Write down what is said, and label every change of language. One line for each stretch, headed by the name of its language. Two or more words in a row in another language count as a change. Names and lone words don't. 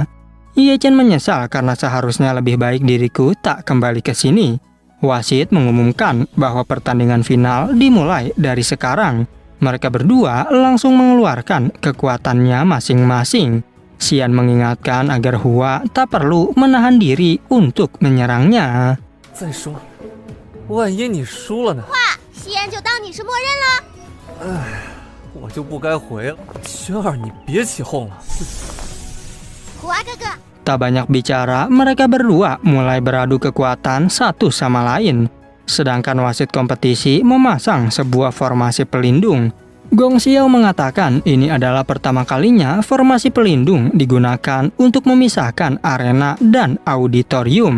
Indonesian: Ye Chen menyesal karena seharusnya lebih baik diriku tak kembali ke sini. Wasit mengumumkan bahwa pertandingan final dimulai dari sekarang. Mereka berdua langsung mengeluarkan kekuatannya masing-masing. Xian mengingatkan agar Hua tak perlu menahan diri untuk menyerangnya.
Chinese: 再说，万一你输了呢？西安就当你是默认了。我就不该回了。轩儿，你别起哄了。虎娃哥哥，
Indonesian: Tak banyak bicara, mereka berdua mulai beradu kekuatan satu sama lain. Sedangkan wasit kompetisi memasang sebuah formasi pelindung. Gong Xiao mengatakan ini adalah pertama kalinya formasi pelindung digunakan untuk memisahkan arena dan auditorium.